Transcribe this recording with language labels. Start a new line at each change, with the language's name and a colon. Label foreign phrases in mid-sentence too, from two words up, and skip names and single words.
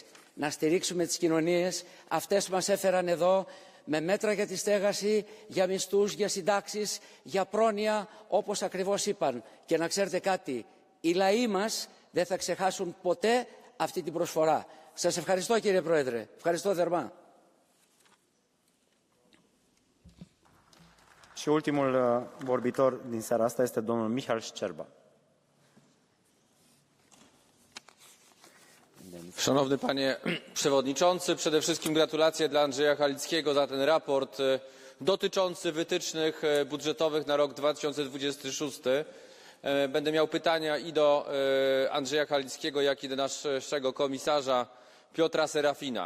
Greek: Να στηρίξουμε τις κοινωνίες, αυτές μας έφεραν εδώ με μέτρα για τη στέγαση, για μισθούς, για συντάξεις, για πρόνοια, όπως ακριβώς είπαν. Και να ξέρετε κάτι, οι λαοί μας δεν θα ξεχάσουν ποτέ αυτή την προσφορά. Σας ευχαριστώ κύριε Πρόεδρε, ευχαριστώ θερμά.
Romanian: Și ultimul vorbitor din seara asta este domnul Michal Szczerba.
Polish: Szanowny Panie Przewodniczący, przede wszystkim gratulacje dla Andrzeja Halickiego za ten raport dotyczący wytycznych budżetowych na rok 2026. Będę miał pytania i do Andrzeja Halickiego, jak i do naszego komisarza Piotra Serafina.